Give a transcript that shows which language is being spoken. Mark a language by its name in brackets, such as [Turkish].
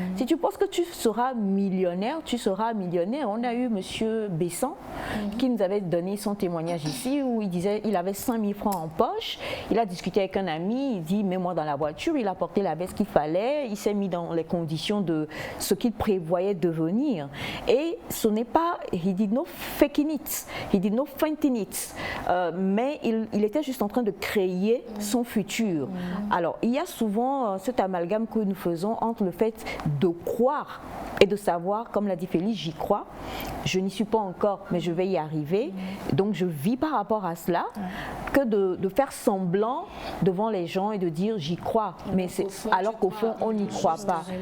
[French] Si tu penses que tu seras millionnaire, tu seras millionnaire. On a eu M. Besson qui nous avait donné son témoignage ici où il disait qu'il avait 5 000 francs en poche. Il a discuté avec un ami, il dit mets-moi dans la voiture. Il a porté la veste qu'il fallait, il s'est mis dans les conditions de ce qu'il prévoyait devenir. Et ce n'est pas, [English] he did no faking it, he did no fainting it. [French] Mais il était juste en train de créer son futur. Alors, il y a souvent cet amalgame que nous faisons entre le fait de croire et de savoir, comme l'a dit Félix, j'y crois, je n'y suis pas encore, mais je vais y arriver, donc je vis par rapport à cela, que de faire semblant devant les gens et de dire j'y crois, mais alors qu'au fond on n'y croit pas.